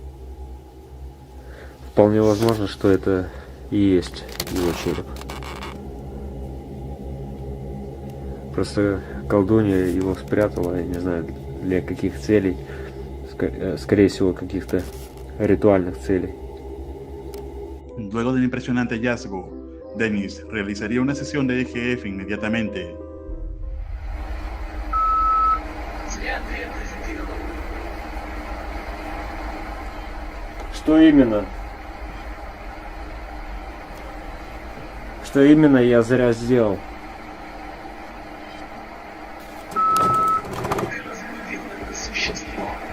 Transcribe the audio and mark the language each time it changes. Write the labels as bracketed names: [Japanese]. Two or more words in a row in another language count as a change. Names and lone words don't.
[Russian] Вполне возможно, что это и есть его череп. Просто колдунья его спрятала, я не знаю, для каких целей. Скорее всего, каких-то rituales целей. [Spanish] Luego del impresionante hallazgo, Dennis realizaría una sesión de EGF inmediatamente. [Russian] Зря ты это сделал. Что именно? Что именно я зря сделал? Ты разбудил это существо.